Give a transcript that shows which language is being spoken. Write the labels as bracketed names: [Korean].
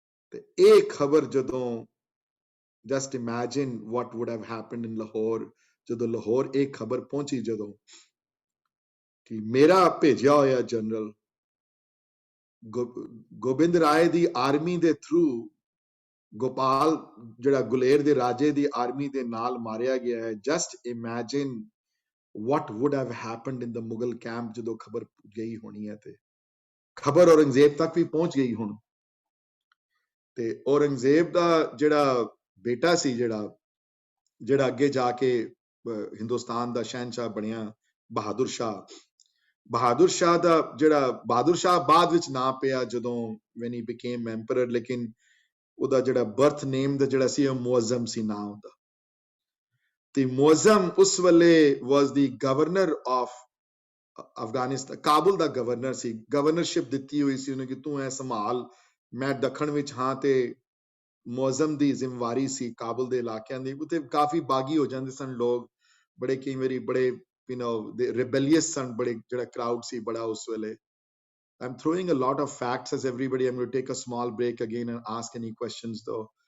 [Punjabi] ਤੇ ਇਹ ਖਬਰ ਜਦੋਂ, [English] just imagine what would have happened in Lahore, [Punjabi] ਜਦੋਂ ਲਾਹੌਰ ਇਹ ਖਬਰ ਪਹੁੰਚੀ, ਜਦੋਂ ਕਿ ਮੇਰਾ ਭੇਜਿਆ ਹੋਇਆ ਜਨਰਲ ਗੋਬਿੰਦ ਰਾਏ ਦੀ ਆਰਮੀ ਦੇ ਥਰੂ ਗੋਪਾਲ, ਜਿਹੜਾ ਗੁਲੇਰ ਦੇ ਰਾਜੇ ਦੀ ਆਰਮੀ ਦੇ ਨਾਲ ਮਾਰਿਆ ਗਿਆ ਹੈ। [English] just imagine what would have happened in the Mughal camp [Punjabi] ਜਦੋਂ ਖਬਰ ਗਈ ਹੋਣੀ ਹੈ। ਤੇ ਖਬਰ ਔਰੰਗਜ਼ੇਬ ਤੱਕ ਵੀ ਪਹੁੰਚ ਗਈ ਹੁਣ। ਤੇ ਔਰੰਗਜ਼ੇਬ ਦਾ ਜਿਹੜਾ ਬੇਟਾ ਸੀ, ਜਿਹੜਾ ਅੱਗੇ ਜਾ ਕੇ ਹਿੰਦੁਸਤਾਨ ਦਾ ਸ਼ਹਿਨਸ਼ਾਹ ਬਣਿਆ, ਬਹਾਦਰ ਸ਼ਾਹ ਦਾ ਬਹਾਦਰ ਸ਼ਾਹ ਬਾਅਦ ਵਿੱਚ ਨਾਂ ਪਿਆ ਜਦੋਂ [English] when he became emperor, [Punjabi] ਲੇਕਿਨ ਉਹਦਾ ਜਿਹੜਾ ਬਰਥ ਨੇਮ ਦਾ ਜਿਹੜਾ ਸੀ, ਉਹ ਮੁਅੱਜ਼ਮ ਸੀ ਨਾਂ ਉਹਦਾ। ਤੇ ਮੁਅੱਜ਼ਮ ਉਸ ਵੇਲੇ [English] was the governor of [Punjabi] Afghanistan, Kabul ਦਾ governor ਸੀ। Governorship ਦਿੱਤੀ ਹੋਈ ਸੀ ਉਹਨੇ ਕਿ ਤੂੰ ਇਹ ਸੰਭਾਲ, ਮੈਂ ਦੱਖਣ ਵਿੱਚ ਹਾਂ। ਤੇ ਮੁਅੱਜ਼ਮ ਦੀ ਜ਼ਿੰਮੇਵਾਰੀ ਸੀ ਕਾਬੁਲ ਦੇ ਇਲਾਕਿਆਂ ਦੀ। ਉੱਥੇ ਕਾਫੀ ਬਾਗੀ ਹੋ ਜਾਂਦੇ ਸਨ ਲੋਕ, ਬੜੇ ਕਈ ਵਾਰੀ ਬੜੇ ਰਿਬੈਲੀਅਸ ਸਨ, ਬੜੇ ਜਿਹੜਾ ਕਰਾਊਡ ਸੀ ਬੜਾ ਉਸ ਵੇਲੇ। [English] I'm throwing a lot of facts as everybody. I'm going to take a small break again and ask any questions though.